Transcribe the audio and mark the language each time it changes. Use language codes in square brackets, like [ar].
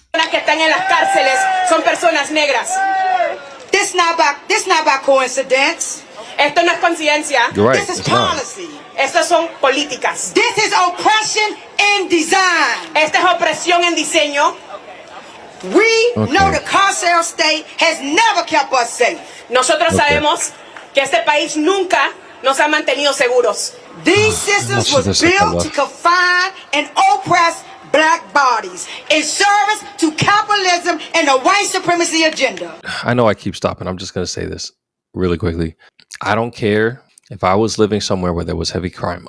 [es] Que están en las cárceles son personas negras. [en] This not by coincidence. [es] Esto no es coincidencia. [en] You're right. This is policy. [es] Estas son políticas. [en] This is oppression in design. [es] Esta es opresión en diseño. [en] We know the carceral state has never kept us safe. [es] Nosotros sabemos que este país nunca nos ha mantenido seguros. [en] These systems was built to confine and oppress black bodies in service to capitalism and the white supremacy agenda. I know I keep stopping. I'm just going to say this really quickly. I don't care if I was living somewhere where there was heavy crime.